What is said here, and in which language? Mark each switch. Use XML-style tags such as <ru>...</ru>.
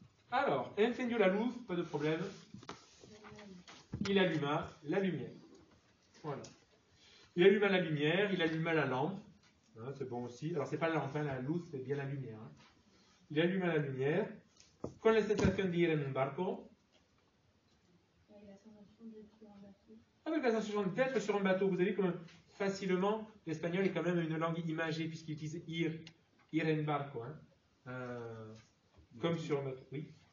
<fr>Alors,</fr> <es>encendió la luz,</es> <fr>pas de problème. Il alluma la lumière. Voilà. Il alluma la lumière, il alluma la lampe. Hein, c'est bon aussi. Alors, c'est pas la lampe, hein, la luz, c'est bien la lumière. Hein. Il alluma la lumière.</fr> <es>Con la sensación de ir en un barco.</es> <fr>Avec la sensation d'être sur un bateau. Avec la sensation d'être sur un bateau. Vous avez vu que facilement, l'espagnol est quand même une langue imagée puisqu'il utilise ir en barco. Hein. Comme sur un bateau. Oui.</fr>